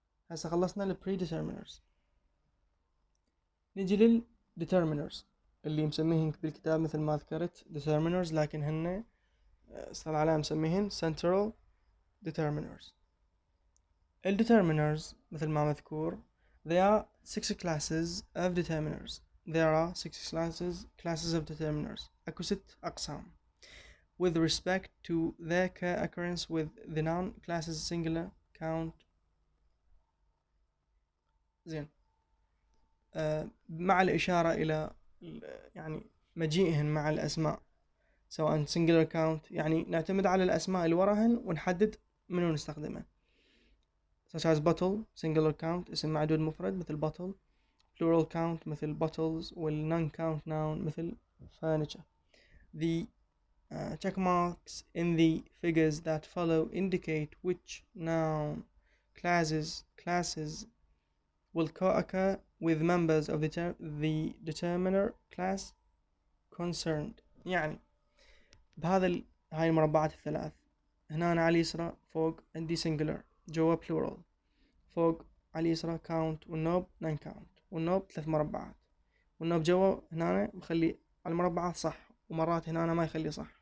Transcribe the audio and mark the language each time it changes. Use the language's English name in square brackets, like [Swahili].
[Arabic] هسه خلصنا ال predeterminers. نجي لل determiners اللي مسميهن بالكتاب مثل ما ذكرت determiners، لكن هن صار عليها مسميهن central determiners. ال determiners مثل ما مذكور [English] there are 6 classes of determiners. There are 6 classes of determiners. [Arabic] أكو 6 أقسام [English] with respect to their occurrence with the noun classes singular count. [Arabic] زين. مع الإشارة إلى يعني مجيئهن مع الأسماء سواء singular count، يعني نعتمد على الأسماء اللي وراهن ونحدد منو نستخدمه. such as bottle singular count اسم معدود مفرد مثل bottle، plural count مثل bottles، وال non count noun مثل furniture. [English] The check marks in the figures that follow indicate which noun classes will co-occur with members of the determiner class concerned. [Arabic] يعني بهذا هاي المربعات الثلاث، هنا أنا على اليسرى فوق عندي singular، جوا plural، فوق على اليسرى count والنوب non count، والنوب 3 مربعات، والنوب جوا هنا مخلي على المربعات صح، ومرات هنا ما يخلي صح.